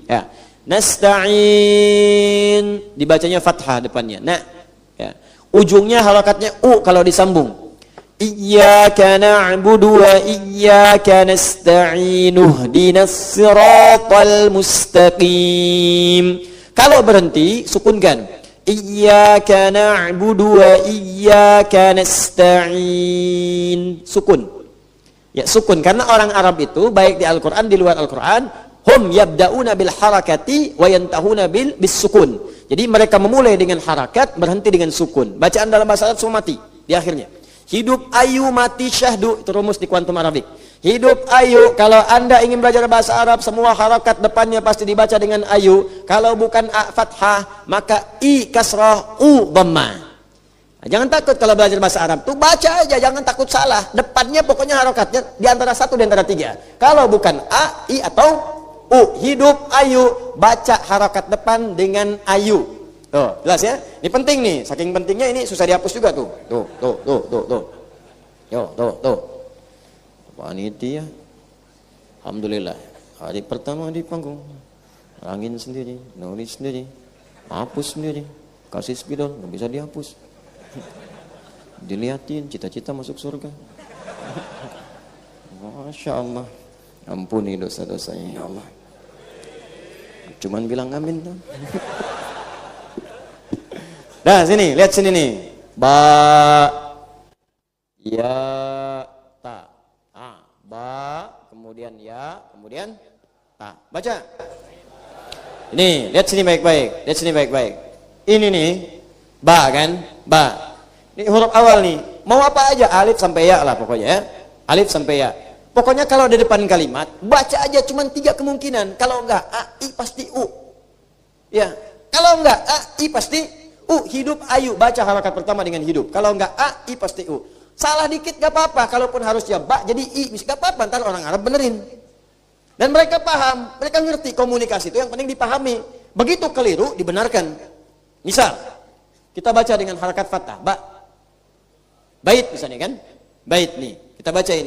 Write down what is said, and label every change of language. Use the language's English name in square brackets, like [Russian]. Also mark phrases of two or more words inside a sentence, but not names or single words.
[Indonesian] Ya. Nasta'in dibacanya fathah depannya. Nah, ya. Ujungnya harakatnya u kalau disambung. [Arabic] إياك نعبد وإياك نستعين اهدنا الصراط المستقيم. [Indonesian] Kalau berhenti sukunkan. [Arabic] إياك نعبد وإياك نستعين. [Indonesian] Sukun. Ya, sukun karena orang Arab itu baik di Al-Qur'an di luar Al-Qur'an [Arabic] هم يبدؤون بالحركات وينتهون بالسكون. [Indonesian] Jadi mereka memulai dengan harakat, berhenti dengan sukun. Bacaan dalam bahasa Arab semua mati di akhirnya. Hidup ayu mati syahdu, itu rumus di kuantum Arabik. Hidup ayu, kalau Anda ingin belajar bahasa Arab semua harakat depannya pasti dibaca dengan ayu. Kalau bukan a fathah maka i kasrah u dhammah. Jangan takut kalau belajar bahasa Arab tuh baca aja, jangan takut salah. Depannya pokoknya harokatnya di antara satu di antara tiga. Kalau bukan a, i atau u, hidup ayu, baca harokat depan dengan ayu. Tuh, jelas ya? Ini penting nih, saking pentingnya ini susah dihapus juga tuh. Tuh. Tuh. Panitia. Alhamdulillah. Hari pertama di panggung. Angin sendiri, nulis sendiri, hapus sendiri, kasih spidol, nggak bisa dihapus. Dilihatin cita-cita masuk surga. [Arabic] ما شاء الله. [Indonesian] Ampuni dosa-dosanya ya Allah. Cuman bilang amin tuh. Nah sini, lihat sini nih. Ba, ya, ta. Ba, kemudian ya, kemudian ta. Baca. Ini, lihat sini baik-baik. Lihat sini baik-baik. Ini nih, ba kan? Ba. Ini huruf awal nih. Mau apa aja, alif sampai ya lah pokoknya ya. Alif sampai ya. Pokoknya kalau di depan kalimat, baca aja cuma 3 kemungkinan. Kalau enggak, a, i pasti u. Ya. Kalau enggak, a, i pasti u. Hidup ayu, baca harakat pertama dengan hidup. Kalau enggak, a, i pasti u. Salah dikit gak apa-apa. Kalaupun harusnya ba, jadi i. Gak apa-apa, ntar orang Arab benerin. Dan mereka paham, mereka ngerti komunikasi itu yang penting dipahami. Begitu keliru, dibenarkan. Misal, kita baca dengan harakat fathah, ba. Bait misalnya kan? Bait nih, kita baca ini.